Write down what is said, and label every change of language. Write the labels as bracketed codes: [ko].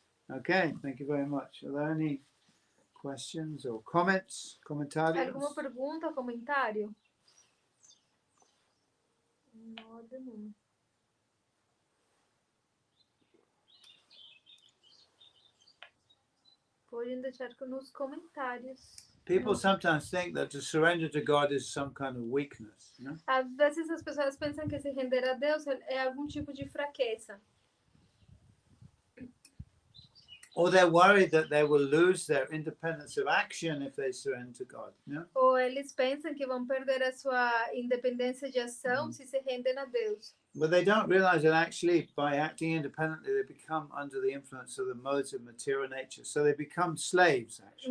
[en] Okay, thank you very much. Are there any questions or comments? [pt] Comentários? Alguma pergunta ou comentário? Não. Podem deixar nos comentários. [en] People sometimes think that to surrender to God is some kind of weakness. You know? [pt] Às vezes as pessoas pensam que se render a Deus é algum tipo de fraqueza. [en] Or they're worried that they will lose their independence of action if they surrender to God. You know? [pt] Ou eles pensam que vão perder a sua independência de ação se rendem a Deus. [en] But they don't realize that actually by acting independently they become under the influence of the modes of material nature. So they become slaves actually.